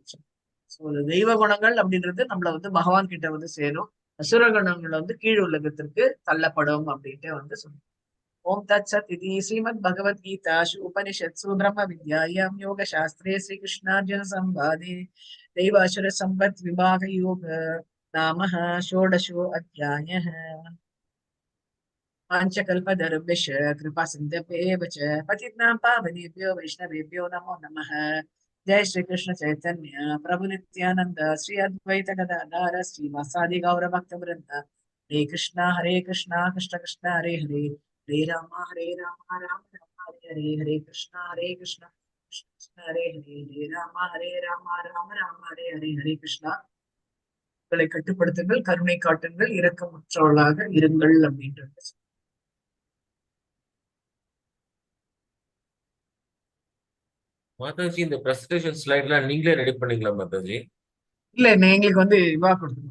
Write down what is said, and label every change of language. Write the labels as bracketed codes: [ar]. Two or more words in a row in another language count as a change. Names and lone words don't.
[ta] சோ தெய்வ குணங்கள் அப்படின்றது நம்மள வந்து பகவான் கிட்ட வந்து சேரும், அசுர குணங்கள் வந்து கீழ் உலகத்திற்கு தள்ளப்படும் அப்படின்ட்டு வந்து சொல்லுவோம். [sa] ओम् तत् सत् इति श्रीमद्भगवद्गीतासु उपनिषत्सु ब्रह्म विद्यायाम् योग शास्त्रे श्री कृष्णार्जुन संवादे दैवासुर सम्पद् विभाग योग नाम षोडशो अध्यायः। पाञ्चकल्पतरुभ्यश्च कृपा सिन्धुभ्येव च पतितानां पावनेभ्यो वैष्णवेभ्यो नमो नमः। जय श्री कृष्ण चैतन्य प्रभु नित्यानंद श्री अद्वैत गदाधर श्रीवासादि गौर भक्त वृंद। हरे कृष्णा कृष्ण कृष्ण हरे हरे, हरे राम राम राम हरे हरे, हरे कृष्णा कृष्ण कृष्ण हरे हरे, हरे राम राम राम हरे हरे, हरे कृष्णा. [ta] உங்களை கட்டுப்படுத்துங்கள், கருணை காட்டுங்கள், இரக்கமுற்றவர்களாக இருங்கள் அப்படின்றது. மாதாஜி இந்த [en] presentation slidelaam [ta] நீங்களே ரெடி பண்ணீங்களா மாதாஜி? இல்ல எங்களுக்கு வந்து இவா கொடுக்கணும்,